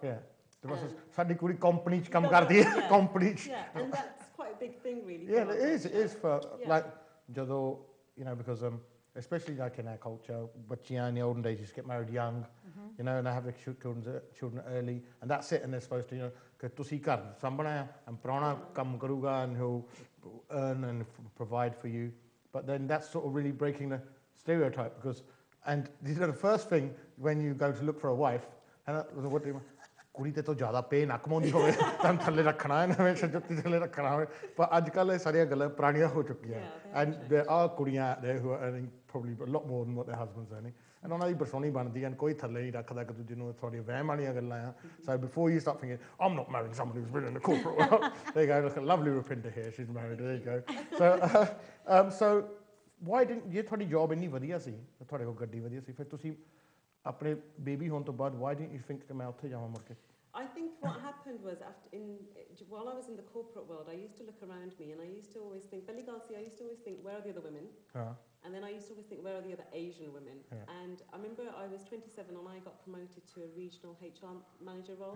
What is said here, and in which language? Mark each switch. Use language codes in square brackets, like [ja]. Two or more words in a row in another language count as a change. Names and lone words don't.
[en] Yeah. [pa] ਸਾਡੀ ਕੁੜੀ ਕੰਪਨੀ ਚ ਕੰਮ ਕਰਦੀ ਹੈ, ਕੰਪਨੀ ਚ. [en] Yeah, and that's quite a big thing really. Yeah, it is for like ਜਦੋਂ you know, because especially like in our culture, ਬੱਚੀਆਂ in the olden days just get married young, you know, and they have their children early, and that's it, and they're supposed to, you know, [pa] ਕਿ ਤੁਸੀਂ ਘਰ ਸਾਂਭਣਾ ਹੈ [en] and [pa] ਪ੍ਰਾਹੁਣਾ ਕੰਮ ਕਰੂਗਾ [en] and he'll earn and provide for you, but then that's sort of really breaking the stereotype, because and this is the first thing when you go to look for a wife, and what do you [pa] ਕੁੜੀ ਤੇ ਤੋਂ ਜ਼ਿਆਦਾ ਪੇ ਨਾ ਕਮਾਉਂਦੀ ਹੋਵੇ ਤਾਂ ਥੱਲੇ ਰੱਖਣਾ ਹੈ, ਨਵੇਂ ਜੁੱਤੀ ਥੱਲੇ ਰੱਖਣਾ ਹੋਵੇ, ਪਰ ਅੱਜ ਕੱਲ੍ਹ ਇਹ ਸਾਰੀਆਂ ਗੱਲਾਂ ਪੁਰਾਣੀਆਂ ਹੋ ਚੁੱਕੀਆਂ. [en] ਐਂਡ there are ਕੁੜੀਆਂ out there who are earning probably a lot more than what their husbands earning, and [pa] ਉਹਨਾਂ ਦੀ ਬਰਸੋਣੀ ਬਣਦੀ ਹੈ, ਕੋਈ ਥੱਲੇ ਨਹੀਂ ਰੱਖਦਾ ਇੱਕ ਦੂਜੇ ਨੂੰ, ਥੋੜ੍ਹੀਆਂ ਵਹਿਮ ਵਾਲੀਆਂ ਗੱਲਾਂ ਆ. [en] So before you start thinking, I'm not marrying someone who's been in the corporate world, there you go, look at lovely Rupinder here, she's married, there you go. So why didn't, [pa] ਜੇ ਤੁਹਾਡੀ ਜੌਬ ਇੰਨੀ ਵਧੀਆ ਸੀ, ਤੁਹਾਡੇ ਕੋਲ ਗੱਡੀ ਵਧੀਆ ਸੀ, ਫਿਰ ਤੁਸੀਂ ਆਪਣੇ ਬੇਬੀ ਹੋਣ ਤੋਂ ਬਾਅਦ [en] why didn't you think [pa] ਕਿ ਮੈਂ ਉੱਥੇ ਜਾਵਾਂ ਮੁੜ ਕੇ? [en] I think what happened was while I was in the corporate world, I used to look around me and I used to always think, I used to always think, where are the other women? And then I used to always think, where are the other Asian women? And I remember I was 27 and I got promoted to a regional HR manager role.